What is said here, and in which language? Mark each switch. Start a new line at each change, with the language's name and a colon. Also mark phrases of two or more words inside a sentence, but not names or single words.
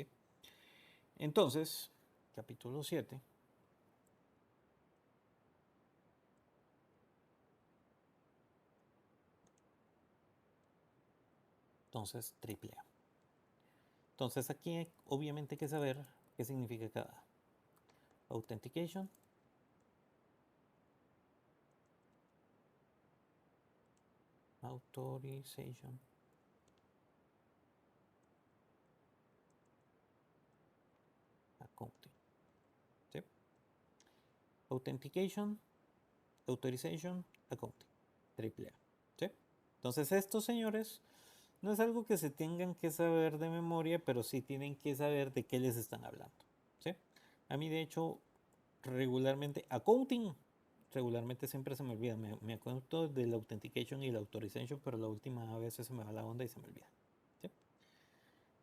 Spanish: Entonces, capítulo 7. Entonces, AAA. Entonces, aquí obviamente hay que saber qué significa cada
English: authentication, authorization, accounting,
Spanish: ¿sí?
English: Authentication, authorization, accounting, AAA,
Spanish: ¿sí? Entonces, estos señores no es algo que se tengan que saber de memoria, pero sí tienen que saber de qué les están hablando, ¿sí? A mí, de hecho, regularmente, accounting, regularmente siempre se me olvida. Me acuerdo del authentication y la authorization, pero la última a veces se me va la onda y se me olvida, ¿sí?